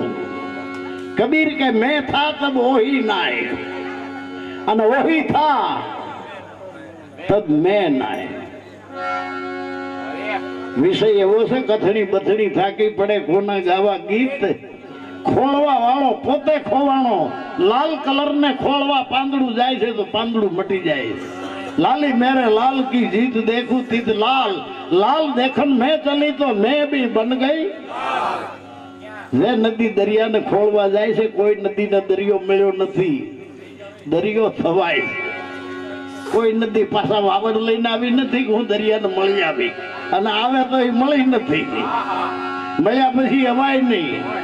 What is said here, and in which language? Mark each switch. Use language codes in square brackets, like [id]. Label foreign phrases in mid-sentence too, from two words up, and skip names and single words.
[hi] कबीर के मैं था तब ओही नाय, અને ओही था तब मैं नाय. [gu] વિષય એવો છે, કથણી બથણી થાકી પડે કોના ગાવા ગીત, ખોળવા વાળો પોતે ખોવાણો. લાલ કલર ને ખોળવા પાંદડું જાય છે તો પાંદડું મટી જાય છે. [hi] लाली मेरे लाल की जीत देखूं तीत लाल, लाल देखन में चली तो मैं भी बन गई. [gu] જે નદી દરિયાને ખોળવા જાય છે, કોઈ નદીને દરિયો મળ્યો નથી, દરિયો થવાય. કોઈ નદી પાછા વાવડ લઈને આવી નથી કે હું દરિયાને મળી આવી, અને આવે તો એ મળી નથી, મળ્યા પછી હવાય નહીં.